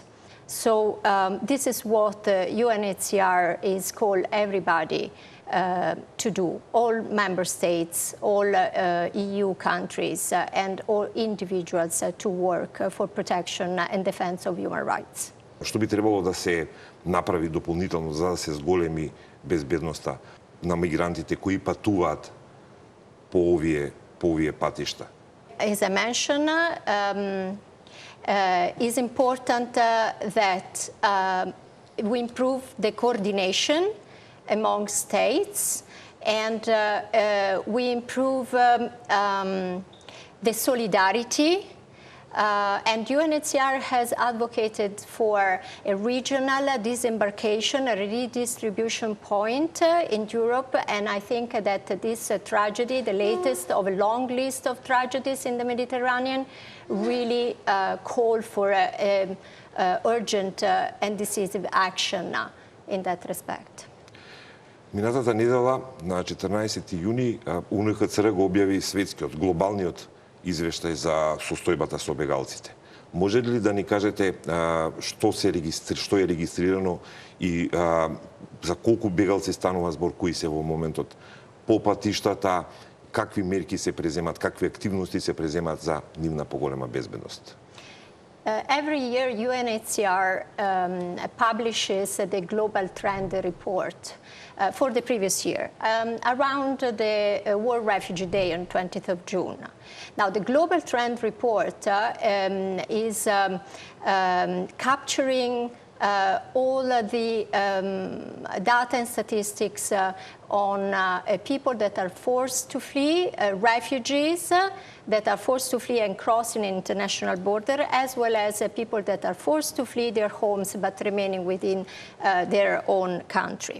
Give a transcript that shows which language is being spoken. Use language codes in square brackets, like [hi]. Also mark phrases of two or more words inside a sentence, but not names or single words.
[en] So this is what the UNHCR is called everybody to do, all member states, all EU countries, and all individuals to work for protection and defense of human rights. [mk] Што би требало да се направи дополнително за да се зголеми безбедноста на мигрантите кои патуваат по овие патишта? [en] As I mentioned, it's important that we improve the coordination among states, and we improve the solidarity. And UNHCR has advocated for a regional disembarkation, a redistribution point in Europe, and I think that this tragedy, the latest of a long list of tragedies in the Mediterranean, really call for urgent and decisive action in that respect. [mk] Минатата недела, на 14 јуни, УНХЦР го објави светскиот, глобалниот извештај за состојбата со бегалците. Може ли да ни кажете што е регистрирано и за колку бегалци станува збор, кои се во моментот по патиштата, какви мерки се преземат, какви активности се преземат за нивна поголема безбедност? [en] Every year, UNHCR publishes the Global Trend Report for the previous year, around the World Refugee Day on 20th of June. Now, the Global Trend Report is capturing all the data and statistics on people that are forced to flee, refugees that are forced to flee and crossing an international border, as well as people that are forced to flee their homes but remaining within their own country.